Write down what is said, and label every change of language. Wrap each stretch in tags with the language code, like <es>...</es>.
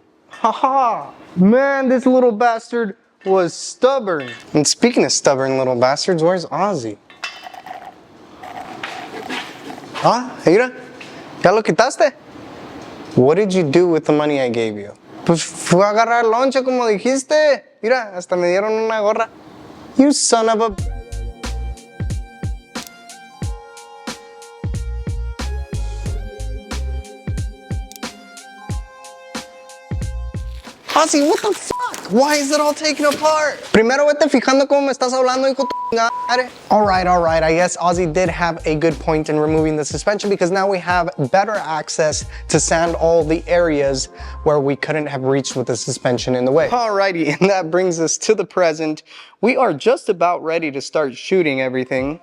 <en>Haha! Man, this little bastard was stubborn. And speaking of stubborn little bastards, where's Ozzy?</en> <es>Ah, mira, ¿ya lo quitaste?</es> <en>What did you do with the money I gave you?</en> <es>Pues fue a agarrar lonche como dijiste. Mira, hasta me dieron una gorra.</es> <en>You son of a... Ozzy, what the fuck? Why is it all taken apart?</en> <es>Primero vete fijando cómo me estás hablando, hijo de tu madre.</es> <en>All right. I guess Ozzy did have a good point in removing the suspension because now we have better access to sand all the areas where we couldn't have reached with the suspension in the way. Alrighty, and that brings us to the present. We are just about ready to start shooting everything.</en>